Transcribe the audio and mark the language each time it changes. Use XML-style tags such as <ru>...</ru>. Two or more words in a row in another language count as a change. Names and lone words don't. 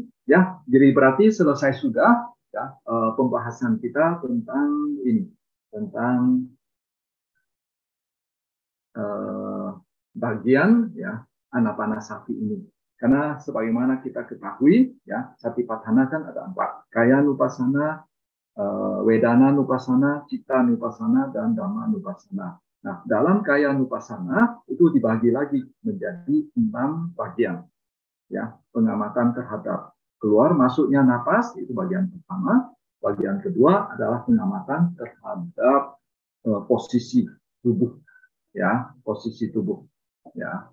<id>Ya, jadi berarti selesai sudah, ya, pembahasan kita tentang ini, tentang bagian, ya, anapanasati ini. Karena sebagaimana kita ketahui, ya,</id> <pi>Satipatthana kan ada 4, kaya nupasana, wedana nupasana, citta nupasana, dan dhamma nupasana.</pi> <id>Nah, dalam</id> <pi>kaya nupasana</pi> <id>itu dibagi lagi menjadi 6 bagian. Ya, pengamatan terhadap keluar masuknya napas itu bagian pertama. Bagian kedua adalah pengamatan terhadap posisi tubuh, ya, posisi tubuh, ya.</id>